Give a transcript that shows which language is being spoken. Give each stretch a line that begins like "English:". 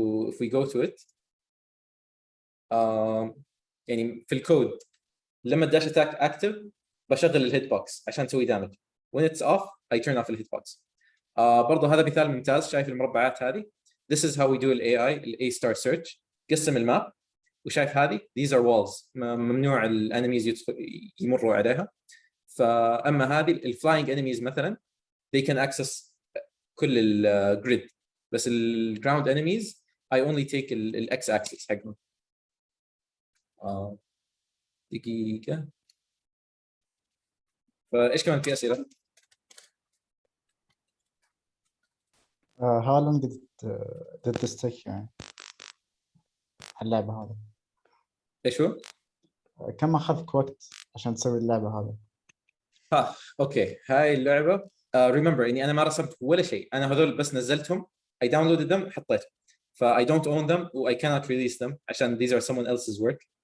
English: if we go to it
Arabic: يعني في الكود لما
English: dash attack active
Arabic: بشغل الهيت بوكس عشان تسوي
English: damage when it's off I turn off
Arabic: الهيت بوكس. برضه هذا مثال ممتاز شايف المربعات هذه
English: this is how we do
Arabic: ال AI ال A star search قسم الماب وشايف هذه
English: these are walls
Arabic: ممنوع الانميز يمروا عليها. فاما هذه الفلاينج انميز مثلا
English: they can access
Arabic: كل الجريد بس الجراوند انميز
English: I only take
Arabic: الاكس اكسس حقهم. دقيقة فايش كمان في اسئلة؟
English: how long did this take
Arabic: يعني اللعبة هذه؟ ايش هو؟ كم أخذك وقت عشان تسوي اللعبة هذه؟ اوكي هاي اللعبة remember اني انا ما رسمت ولا شيء انا هذول بس نزلتهم
English: I downloaded them
Arabic: حطيتهم ف
English: I don't own them
Arabic: و
English: I cannot release them
Arabic: عشان
English: these are someone else's work.